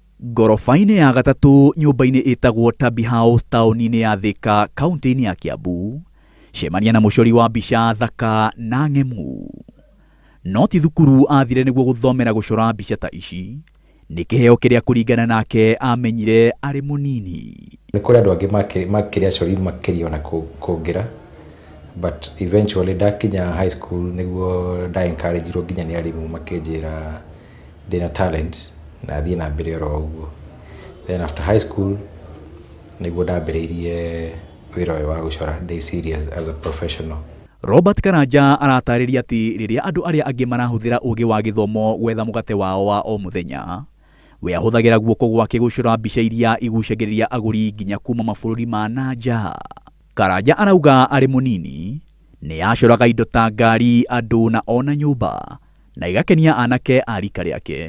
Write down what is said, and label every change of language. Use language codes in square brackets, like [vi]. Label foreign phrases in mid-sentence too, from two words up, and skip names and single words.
[ki] Gorofa-ini ya gatatu nyumba-ini itagwo Tabby House tauni-ini ya Thika kaunti-ini ya Kiambu, cemania na mucori wa mbica thaka na ng'emu. No ti thukuru athire niguo guthomera gucora mbica ta ici, ni kiheo kiria kuringana nake amenyire ari munini. Ni kuri andu angi makiria cori makiria na kungira, [en] but eventually [ki] dakinya [en] high school [ki] niguo da encourage ro ginya ni arimu makinjira ndina talent na thii na mbere ro uguo. [en] Then after high school [ki] niguo ndambiriirie wira wa gucora ndi [en] serious as a professional. [ki] Robert Karanja aratariria ati riria andu aria angi marahuthira ugi wa githomo gwetha mugate wao wa o muthenya, we ahuthagira guoko gwake gucora mbica iria igucagiriria aguri nginya kuma mabururi ma nanja. Karanja arauga ari munini ni acoraga indo ta ngari, andu na ona nyumba, na igakenia anake a rika riake.